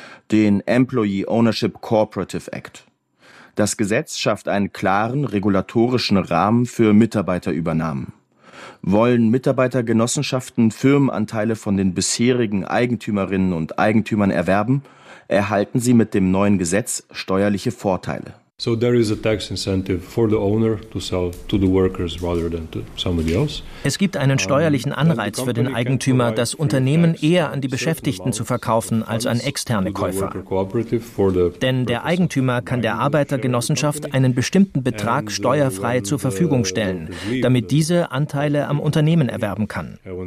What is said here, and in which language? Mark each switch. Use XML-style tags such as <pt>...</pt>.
<de>Den Employee Ownership Cooperative Act. Das Gesetz schafft einen klaren regulatorischen Rahmen für Mitarbeiterübernahmen. Wollen Mitarbeitergenossenschaften Firmenanteile von den bisherigen Eigentümerinnen und Eigentümern erwerben, erhalten sie mit dem neuen Gesetz steuerliche Vorteile.</de> <en>So there is a tax incentive for the owner to sell to the workers rather than to somebody else.</en> <de>Es gibt einen steuerlichen Anreiz für den Eigentümer, das Unternehmen eher an die Beschäftigten zu verkaufen als an externe Käufer. Denn der Eigentümer kann der Arbeitergenossenschaft einen bestimmten Betrag steuerfrei zur Verfügung stellen, damit diese Anteile am Unternehmen erwerben kann.</de>